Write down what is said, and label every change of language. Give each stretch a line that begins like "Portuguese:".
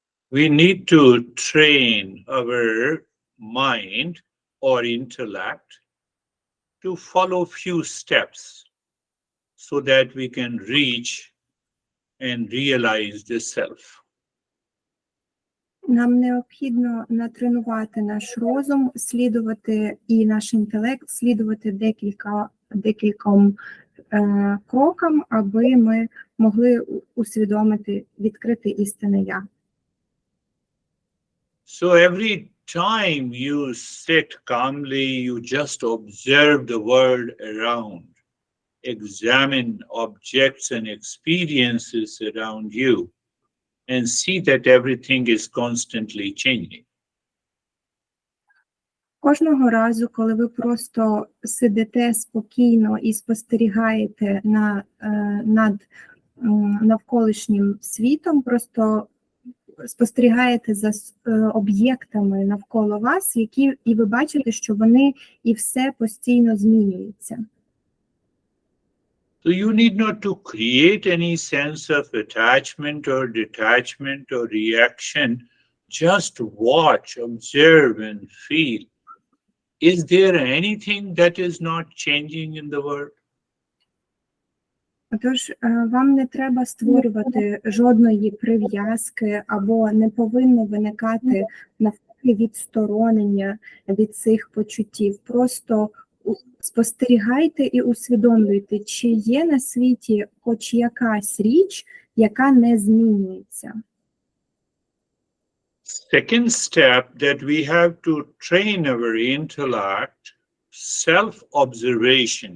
English: We need to train our mind or intellect to follow few steps so that we can reach and realize the self.
Ukrainian: Нам необхідно натренувати наш розум, слідувати і наш інтелект, слідувати декільком крокам, аби ми могли усвідомити, відкрити істинне «Я».
English: So every time you sit calmly, you just observe the world around, examine objects and experiences around you, and see that everything is constantly changing.
Ukrainian: Кожного разу, коли ви просто сидите спокійно і спостерігаєте над навколишнім світом, просто спостерігаєте за об'єктами навколо вас, і ви бачите, що вони і все постійно змінюються.
English: So you need not to create any sense of attachment or detachment or reaction. Just watch, observe, and feel. Is there anything that is not changing in the world?
Ukrainian: Тож вам не треба створювати жодної прив'язки або не повинно виникати навпаки відсторонення від цих почуттів. Просто спостерігайте і усвідомлюйте, чи є на світі хоч якась річ, яка не змінюється.
English: Second step that we have to train our intellect, self-observation.